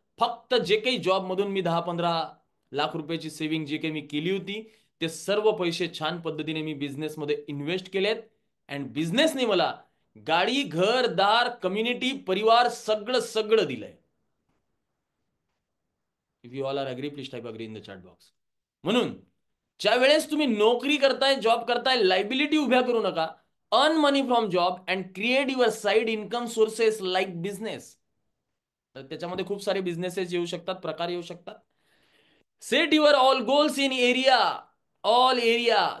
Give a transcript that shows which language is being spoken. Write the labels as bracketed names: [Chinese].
[Marathi] फक्त जे काही जॉबमधून मी 10-15 लाख रुपयाची सेव्हिंग जे काही मी केली होती ते सर्व पैसे छान पद्धतीने मी बिझनेसमध्ये इन्व्हेस्ट केलेत. अँड बिझनेसने मला गाडी, घर, दार, कम्युनिटी, परिवार सगळं सगळं दिलंय. [English] If you all are agree please type agree in the chat box. [Marathi] म्हणून ज्या वेळेस तुम्ही नोकरी करताय, जॉब करताय, लायबिलिटी उभ्या करू नका. [English] Earn money from job and create your side income sources like business. [Marathi] तर त्याच्यामध्ये खूप सारे बिझनेसेस येऊ शकतात, प्रकार येऊ शकतात. [English] Set your all goals in area, all area.